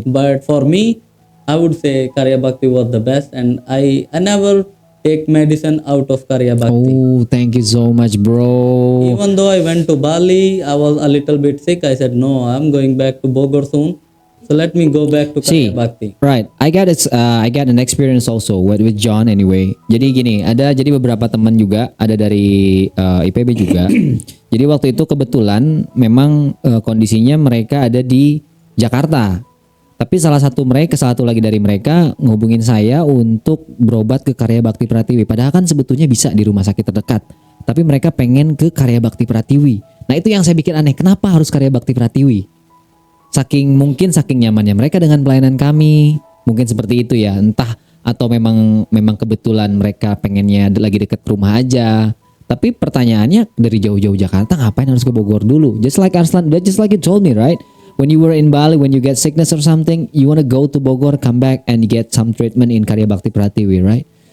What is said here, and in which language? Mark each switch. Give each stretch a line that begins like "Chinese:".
English: but for me, I would say Karya Bhakti was the best, and I never take medicine out of Karya Bhakti. Oh, thank you so much, bro. Even though I went to Bali, I was a little bit sick. I said, no, I'm going back to Bogor soon. So let me go back to See, Karya Bhakti. right. I got an experience also with John anyway.
Indonesian: Jadi gini, jadi beberapa teman juga ada dari IPB juga. Jadi waktu itu kebetulan memang kondisinya mereka ada di Jakarta. Tapi salah satu lagi dari mereka ngehubungin saya untuk berobat ke Karya Bakti Pratiwi. Padahal kan sebetulnya bisa di rumah sakit terdekat. Tapi mereka pengen ke Karya Bakti Pratiwi. Nah itu yang saya bikin aneh. Kenapa harus Karya Bakti Pratiwi? Saking nyamannya mereka dengan pelayanan kami, mungkin seperti itu ya, entah atau memang kebetulan mereka pengennya lagi deket rumah aja. Tapi pertanyaannya dari jauh-jauh Jakarta ngapain harus ke Bogor dulu?
English: Just like Arslan, just like you told me, right? When you were in Bali, when you get sickness or something, you wanna go to Bogor, come back and get some treatment in Karya Bakti Pratiwi, right?